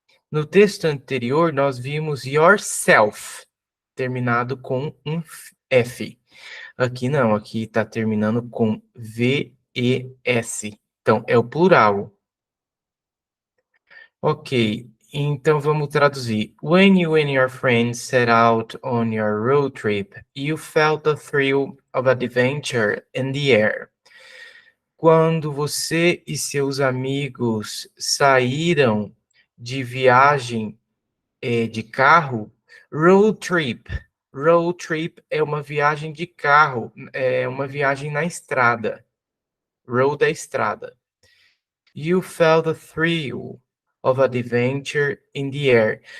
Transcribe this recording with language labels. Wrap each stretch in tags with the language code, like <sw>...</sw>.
<pt>No texto anterior, nós vimos yourself, terminado com um F. Aqui não, aqui está terminando com VES. Então, é o plural. Ok, então vamos traduzir.</pt> <en>When you and your friends set out on your road trip, you felt the thrill of adventure in the air.</en> <pt>Quando você e seus amigos saíram de viagem de carro, road trip. Road trip é uma viagem de carro, é uma viagem na estrada. Road é estrada.</pt> <en>You felt the thrill of adventure in the air.</en>